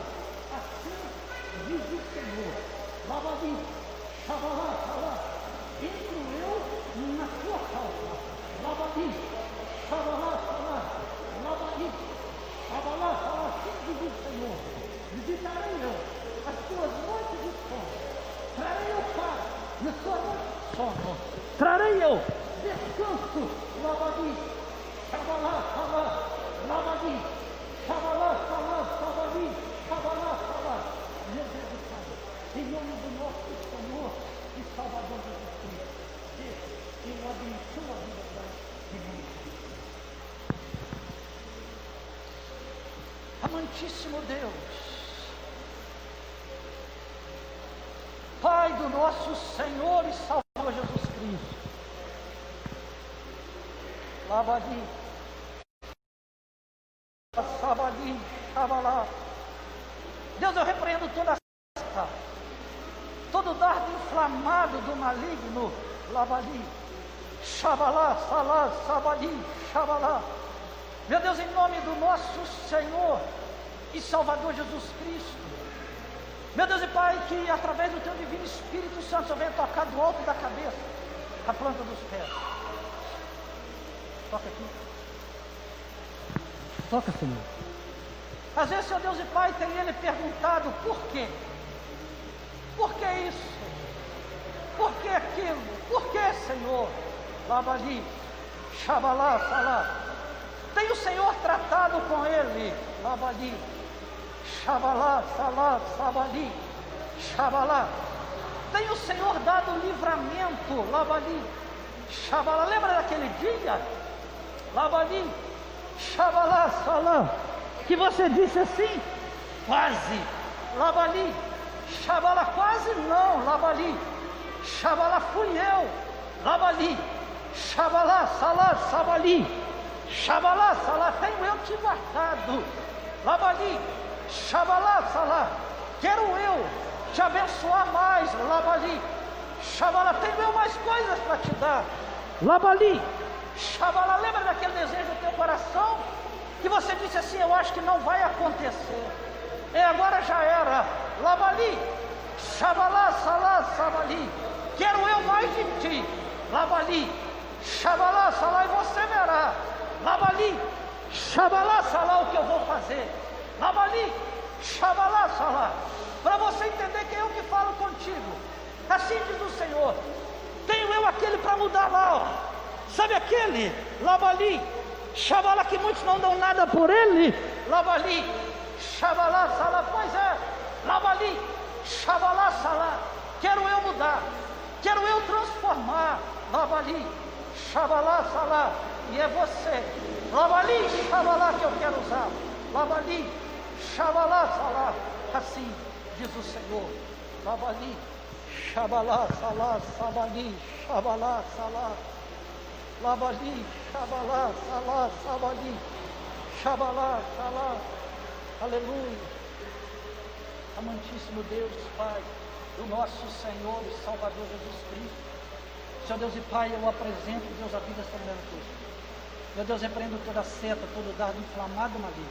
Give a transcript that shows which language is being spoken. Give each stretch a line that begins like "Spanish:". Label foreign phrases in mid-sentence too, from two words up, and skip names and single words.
Portuguese: Assim diz o Senhor, labali, xabalá, salá. Entro eu na sua casa, labali, xabalá, salá, labali, xabalá, salá. Assim diz o Senhor, visitarei eu as tuas noites de sono, trarei eu paz na sua noite de sono, trarei eu descanso, labali. Xabalá, salá, labali, xabalá, salá, sabali, xabalá, salá. Meu Deus do céu, em nome do nosso Senhor e Salvador Jesus Cristo, Deus, eu abençoo a vida dela, em nome de Jesus. Amantíssimo Deus, Pai do nosso Senhor e Salvador Jesus Cristo, labali, sabali, xabalá. Deus, eu repreendo toda seta, todo dardo inflamado do maligno, labali, xabalá, salá, sabali, xabalá. Meu Deus, em nome do nosso Senhor e Salvador Jesus Cristo, meu Deus e Pai, que através do Teu Divino Espírito Santo, eu venha tocar do alto da cabeça, a planta dos pés. Toca aqui. Toca, Senhor. Às vezes, Senhor Deus e Pai, tem ele perguntado por quê? Por que isso? Por que aquilo? Por que, Senhor? Labali, xabalá, salá. Tem o Senhor tratado com ele? Labali, xabalá, salá, sabali, xabalá. Tem o Senhor dado livramento? Labali, xabalá. Lembra daquele dia? Labali, xabalá, salá, que você disse assim, quase, labali, xabalá, quase não, labali, xabalá, fui eu, labali, xabalá, salá, sabali, xabalá, salá, tenho eu te guardado, labali, xabalá, salá, quero eu te abençoar mais, labali, xabalá, tenho eu mais coisas para te dar, labali, xabalá. Lembra daquele desejo do teu coração? Que você disse assim, eu acho que não vai acontecer. Agora já era. Labali, xabalá, salá, sabali. Quero eu mais de ti. Labali, xabalá, salá, e você verá. Labali, xabalá, salá, o que eu vou fazer. Labali, xabalá, salá. Para você entender que é eu que falo contigo. Assim diz o Senhor. Tenho eu aquele para mudar lá, ó. Sabe aquele? Labali, xabalá, que muitos não dão nada por ele. Labali, xabalá, salá, pois é. Labali, xabalá, salá. Quero eu mudar, quero eu transformar. Labali, xabalá, salá. E é você, labali, xabalá, que eu quero usar. Labali, xabalá, salá. Assim diz o Senhor. Labali, xabalá, salá, sabali, xabalá, salá. Labali, xabalá, salá, sabali, xabalá, salá. Aleluia. Amantíssimo Deus, Pai, do nosso Senhor e Salvador Jesus Cristo. Senhor Deus e Pai, eu apresento, Deus, a vida desta mulher no Cristo. Meu Deus, repreendo toda seta, todo dardo inflamado maligno.